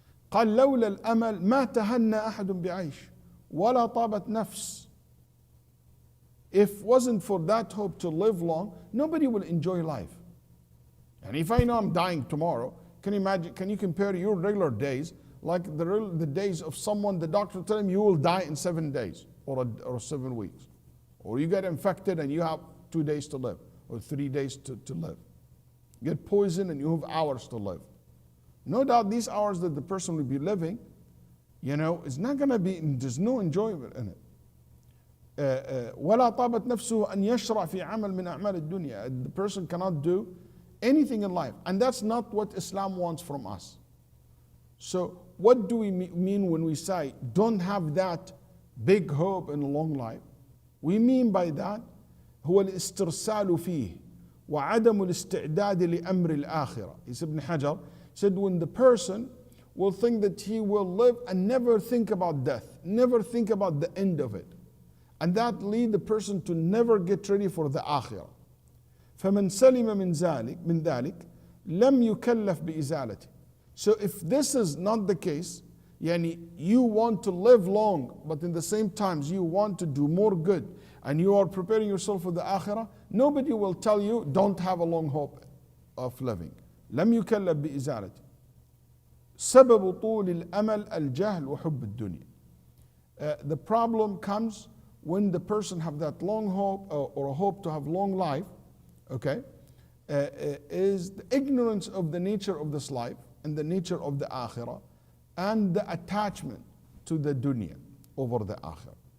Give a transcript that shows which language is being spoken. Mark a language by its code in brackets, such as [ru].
[ar] قال لولا الأمل ما تهنى أحد بعيش ولا طابت نفس. [en] If wasn't for that hope to live long, nobody will enjoy life. And if I know I'm dying tomorrow, can you imagine, can you compare your regular days like the days of someone, the doctor tell him you will die in 7 days or 7 weeks. Or you get infected and you have 2 days to live or 3 days to live. You get poisoned and you have hours to live. No doubt these hours that the person will be living, it's not going to be, there's no enjoyment in it. [ar] ولا طابت نفسه أن يشرع في عمل من أعمال الدنيا. [en] The person cannot do anything in life. And that's not what Islam wants from us. So what do we mean when we say don't have that big hope in a long life, we mean by that [ar] هو الاسترسال فيه وعدم الاستعداد لأمر الآخرة. [en] He said, Ibn Hajar said, when the person will think that he will live and never think about death, never think about the end of it, and that lead the person to never get ready for the akhirah. [ar] فمن سلم من ذلك لم يكلف بإزالته. [en] So if this is not the case, yani you want to live long, but in the same times you want to do more good, and you are preparing yourself for the akhirah, nobody will tell you don't have a long hope of living. [ar] لم يكلف بإزالته. سبب طول الأمل الجهل وحب الدنيا. [en] The problem comes when the person have that long hope or a hope to have long life, okay, is the ignorance of the nature of this life and the nature of the akhirah and the attachment to the dunya over the akhirah.